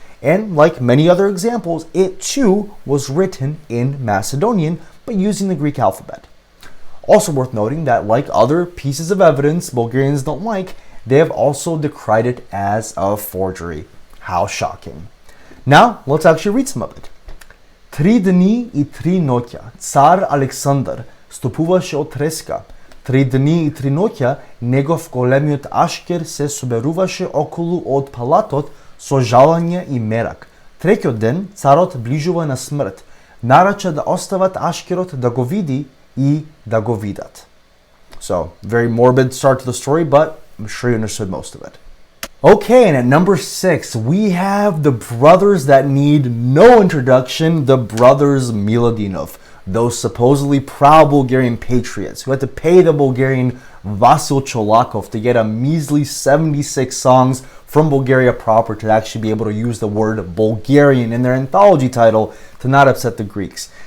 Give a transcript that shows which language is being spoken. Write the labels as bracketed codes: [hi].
[en] And like many other examples, it too was written in Macedonian, but using the Greek alphabet. Also worth noting that like other pieces of evidence Bulgarians don't like, they have also decried it as a forgery. How shocking. Now, let's actually read some of it. [mk] 3 дни и 3 ноќа цар Александар стопуваше од треска. 3 дни и 3 ноќа негов големиот ашкер се соберуваше околу од палатот со жалање и мерак. Третиот ден царот ближува на смрт. Нарача да остават ашкерот да го види и да го видат. [en] So, very morbid start to the story, but I'm sure you understood most of it. Okay, and at number 6, we have the brothers that need no introduction, the brothers Milonov, those supposedly proud Bulgarian patriots who had to pay the Bulgarian Vasil Cholakov to get a measly 76 songs from Bulgaria proper to actually be able to use the word Bulgarian in their anthology title to not upset the Greeks.